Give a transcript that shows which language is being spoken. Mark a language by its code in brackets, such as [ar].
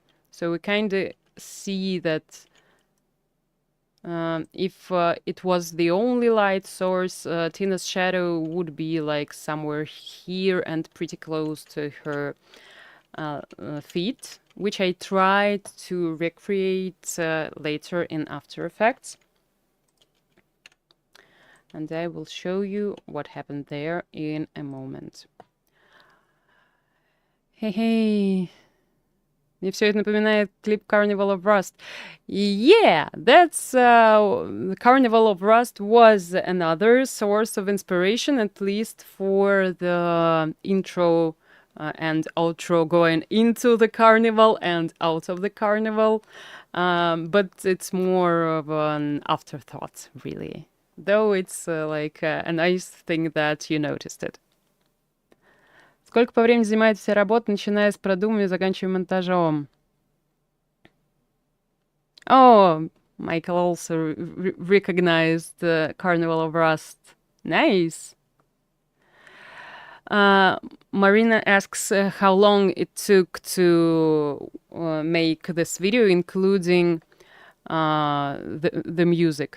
[en] So we kind of see that if it was the only light source, Tina's shadow would be like somewhere here and pretty close to her feet, which I tried to recreate later in After Effects. And I will show you what happened there in a moment. Hey. [ru] Мне все это напоминает клип Carnival of Rust. [en] Yeah, that's Carnival of Rust was another source of inspiration, at least for the intro and outro going into the carnival and out of the carnival. But it's more of an afterthought, really. Though it's like a nice thing that you noticed it. [ru] Сколько по времени занимает вся работа, начиная с продумывания и заканчивая монтажом? [en] Oh, Michael also recognized the Carnival of Rust. Nice. Marina asks how long it took to make this video, including the music.